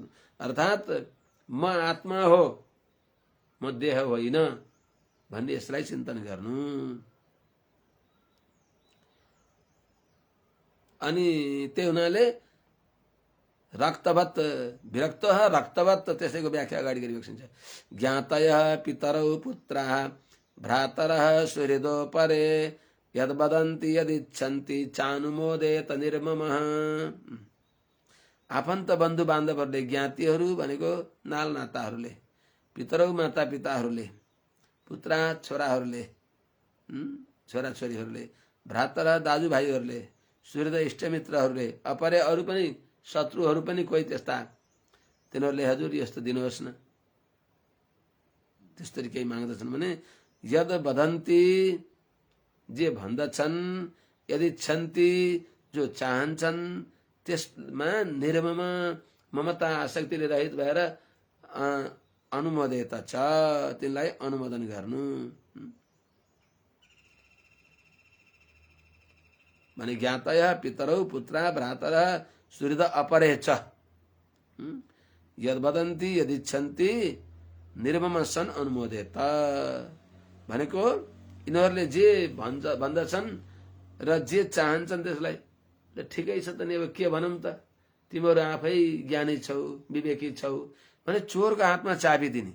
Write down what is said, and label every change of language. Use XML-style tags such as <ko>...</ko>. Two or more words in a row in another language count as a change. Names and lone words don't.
<ne>अर्थात् म आत्मा हो, म देह होइन भन्ने यसलाई चिन्तन गर्नु। अनि त्यही हुनाले रक्तवत विरक्त रक्तवत, त्यसैको व्याख्या अगाडि गरिएको छ।</ne> <sa>ज्ञातय पितरौ पुत्रः भ्रातरः सुहृदो परे यद वदन्ति यदिच्छन्ति चानुमोदेत निर्ममः।</sa> <ne>आफन्त बन्धु बान्धवहरूले, ज्ञातिहरू भनेको नाल नाताहरूले, पितरौ माता पिताहरूले, पुत्र छोराहरूले, छोरा छोरीहरूले, भ्रातर दाजुभाइहरूले, सुहृद इष्टमित्रहरूले, अपरे अरू पनि शत्रुहरू पनि कोही त्यस्ता, तिनीहरूले हजुर यस्तो दिनुहोस् न, त्यसरी केही माग्दछन् भने</ne> <sa>यद वदन्ति,</sa> <ne>जे भन्दछन्,</ne> <sa>यदि छन्ति,</sa> <ne>जो चाहन्छन्, त्यसमा निर्मम ममता आसक्तिले रहित भएर अनुमोदित छ, तिनलाई अनुमोदन गर्नु भने</ne> <sa>ज्ञातय पितरौ पुत्र भ्रातर सुहृद अपरे च यद वदन्ति यदिच्छन्ति निर्मम सन् अनुमोदित</sa> <ne>भनेको यिनीहरूले जे भन्दछन् र जे चाहन्छन् त्यसलाई ठिकै छ त नि, अब के भनौँ त, तिमीहरू आफै ज्ञानी छौ, विवेकी छौ भने चोरको हातमा चाबी दिने।</ne>